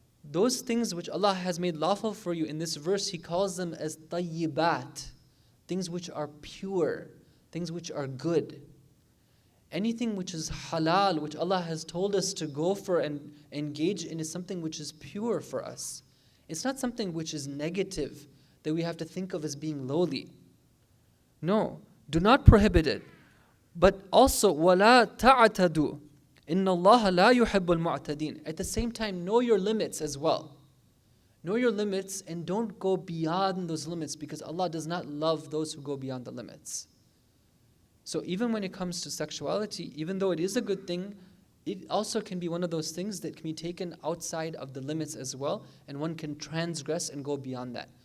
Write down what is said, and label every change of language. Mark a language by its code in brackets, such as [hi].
[en] Those things which Allah has made lawful for you, in this verse He calls them as tayyibat, things which are pure, things which are good. Anything which is halal, which Allah has told us to go for and engage in, is something which is pure for us. It's not something which is negative that we have to think of as being lowly. No, do not prohibit it. But also, [ar] وَلَا تَعْتَدُوا إِنَّ اللَّهَ لَا يُحِبُّ الْمُعْتَدِينَ. [en] At the same time, know your limits as well. Know your limits and don't go beyond those limits, because Allah does not love those who go beyond the limits. So even when it comes to sexuality, even though it is a good thing, it also can be one of those things that can be taken outside of the limits as well, and one can transgress and go beyond that.